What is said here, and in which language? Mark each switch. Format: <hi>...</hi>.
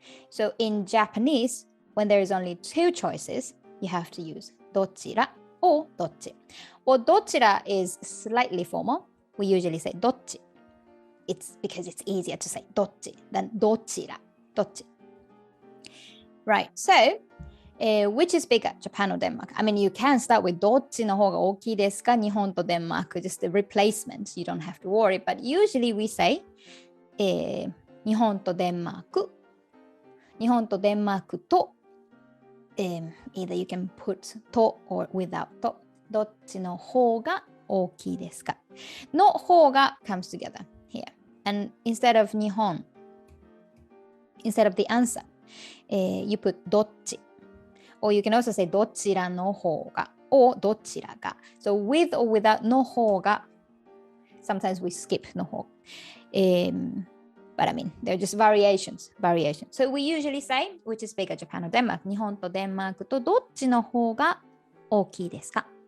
<en>So in Japanese, when there is only two choices, you have to use どちら or どっち. Well, どちら is slightly formal. We usually say どっち. It's because it's easier to say どっち than どちら. どっち. Right. So, which is bigger, Japan or Denmark? I mean, you can start with</en> <ja>どっちの方が大きいですか日本とデンマーク</ja> <en>just the replacement. You don't have to worry. But usually we say</en> <ja>日本とデンマーク日本とデンマークと、</ja> <en>either you can put と or without</en> <ja>とどっちの方が大きいですかの方が</ja> <en>comes together here. And instead of 日本 instead of the answer, you put どっち or you can also say</en> <ja>どちらの方が</ja> <en>or</en> <ja>どちらが</ja> <en>so with or without の方が sometimes we skip の方、but I mean they're just variations so we usually say which is bigger, Japan or Denmark</en> <ja>日本とデンマークとどっちの方が大きいですか</ja>